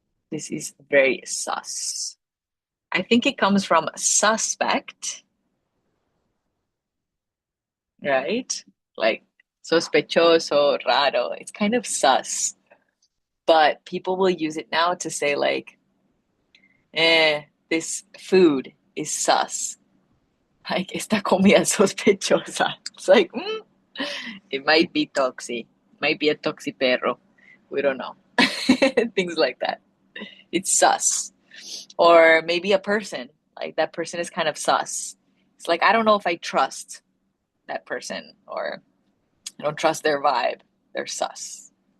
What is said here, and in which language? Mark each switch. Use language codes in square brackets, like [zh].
[en] This is very sus. I think it comes from suspect, right? Like [es] sospechoso, raro. [en] It's kind of sus. But people will use it now to say like, this food is sus. [es] Like, esta comida es sospechosa. [en] It's like, it might be toxi. Might be a toxi perro. We don't know. Things like that. It's sus. Or maybe a person. Like, that person is kind of sus. It's like, I don't know if I trust that person, or I don't trust their vibe. They're sus.